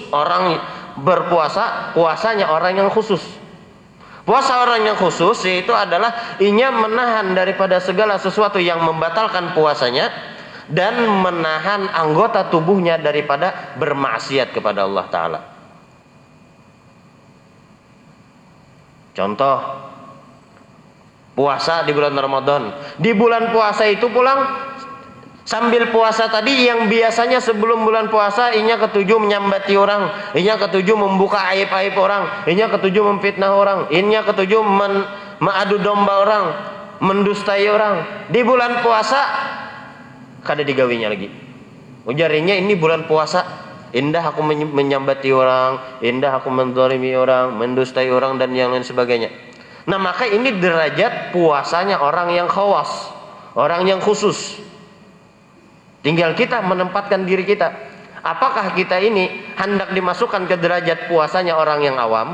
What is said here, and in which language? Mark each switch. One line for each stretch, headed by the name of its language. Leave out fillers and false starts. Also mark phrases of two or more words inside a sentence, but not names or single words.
Indonesian: Orang berpuasa, puasanya orang yang khusus. Puasa orang yang khusus yaitu adalah inya menahan daripada segala sesuatu yang membatalkan puasanya dan menahan anggota tubuhnya daripada bermaksiat kepada Allah Ta'ala. Contoh, puasa di bulan Ramadan.
Banjar: Di bulan puasa itu pulang sambil puasa tadi yang biasanya sebelum bulan puasa inya ketujuh menyambati orang, inya ketujuh membuka aib-aib orang, inya ketujuh memfitnah orang, inya ketujuh mengadu domba orang, mendustai orang. Di bulan puasa kada digawinya lagi. Ujarinya ini bulan puasa, indah aku menyambati orang, indah aku menzalimi orang, mendustai orang dan yang lain sebagainya.
Indonesian: Nah, maka ini derajat puasanya orang yang khawas, orang yang khusus. Tinggal kita menempatkan diri kita. Apakah kita ini hendak dimasukkan ke derajat puasanya orang yang awam?